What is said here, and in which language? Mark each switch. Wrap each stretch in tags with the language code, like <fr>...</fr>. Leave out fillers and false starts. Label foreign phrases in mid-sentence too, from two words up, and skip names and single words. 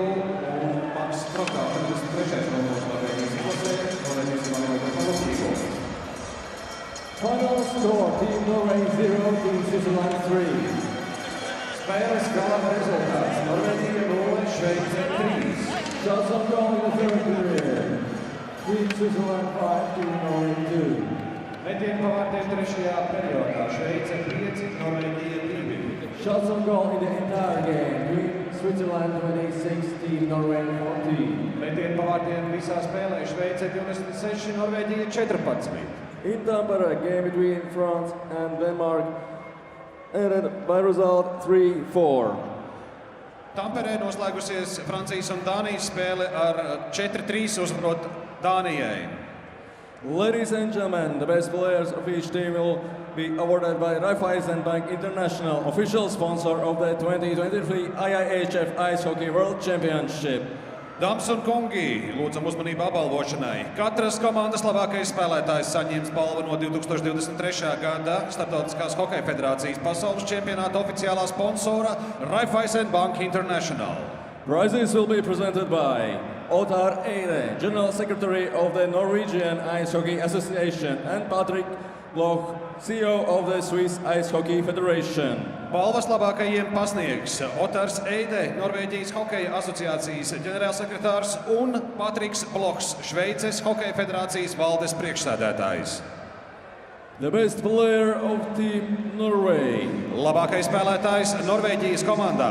<lv>Un Maks Krokā 23. numurs Norvēģijas izlasē noraidīts 2 minūtēm par rupjību.</lv> <en>Final score, Team Norway 0, Team Switzerland 3.</en> <lv>Spēles gala rezultāts Norvēģija 0, Šveice 3.</lv> <en>Shots on goal in the third period. Team Switzerland 5, Team Norway 2.</en> <lv>Metieni pa vārtiem trešajā periodā. Šveice 5, Norvēģija 2.</lv> <en>Shots on goal in the entire game. Team Switzerland 26, Team Norway 14.</en> <lv>Metieni pa vārtiem visā spēlē. Šveice 26, Norvēģija 14.</lv> <en>In Tampere, game between France and Denmark ended by result 3-4.</en> <lv>Tamperē noslēgusies Francijas un Dānijas spēle ar 4-3 uzvarot Dānijai.</lv> <en>Ladies and gentlemen, the best players of each team will be awarded by Raiffeisen Bank International, official sponsor of the 2023 IIHF Ice Hockey World Championship.</en> <lv>Dāmas un kungi, lūdzam uzmanību apbalvošanai. Katras komandas labākais spēlētājs saņems balvu no 2023. gada Starptautiskās hokeja federācijas pasaules čempionāta oficiālā sponsora Raiffeisen Bank International.</lv> <en>Prizes will be presented by Ottar Eide, General Secretary of the Norwegian Ice Hockey Association, and Patrick Bloch, CEO of the Swiss Ice Hockey Federation.</en> <lv>Balvas labākajiem pasniegs Ottars Eide, Norvēģijas hokeja asociācijas ģenerālsekretārs, un Patriks Blochs, Šveices hokeja federācijas valdes priekšsēdētājs.</lv> <en>The best player of Team Norway.</en> <lv>Labākais spēlētājs Norvēģijas komandā.</lv>